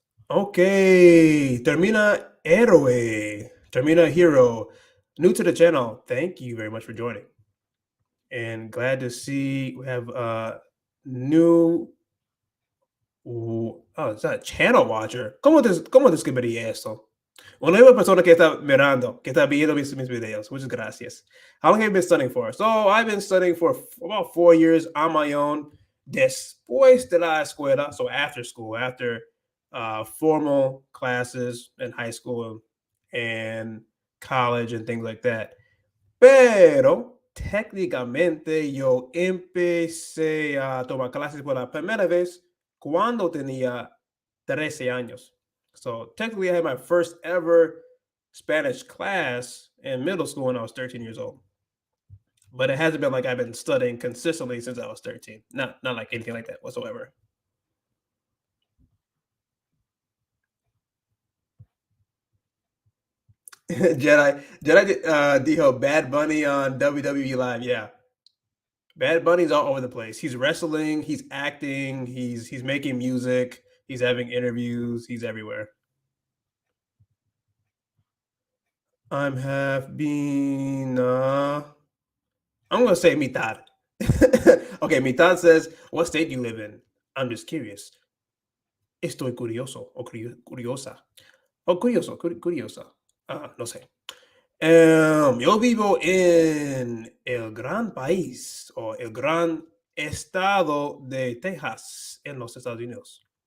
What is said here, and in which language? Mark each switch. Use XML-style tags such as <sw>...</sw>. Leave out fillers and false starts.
<en>Okay,</en> <es>termina héroe,</es> <en>termina hero. New to the channel. Thank you very much for joining, and glad to see we have new. Oh, it's not a channel watcher.</en> <es>¿Cómo describiría esto? Una nueva persona que está mirando, que está viendo mis videos. Muchas gracias.</es> <en>How long have you been studying for? So I've been studying for about 4 years on my own.</en> <es>Después de la escuela,</es> <en>so after school, after formal classes in high school and college and things like that.</en> <es>Pero técnicamente yo empecé a tomar clases por la primera vez cuando tenía 13 años.</es> <en>So technically, I had my first ever Spanish class in middle school when I was 13 years old. But it hasn't been like I've been studying consistently since I was 13. Not like anything like that whatsoever. Jedi dijo Bad Bunny on WWE Live. Yeah, Bad Bunny's all over the place. He's wrestling, he's acting, he's making music, he's having interviews, he's everywhere. I'm have been I'm gonna say mitad. Okay, mitad says, what state do you live in? I'm just curious.</en> <es>Estoy curioso o curiosa. O curiosa. No sé. Yo vivo en el gran país o el gran estado de Texas en los Estados Unidos.</es>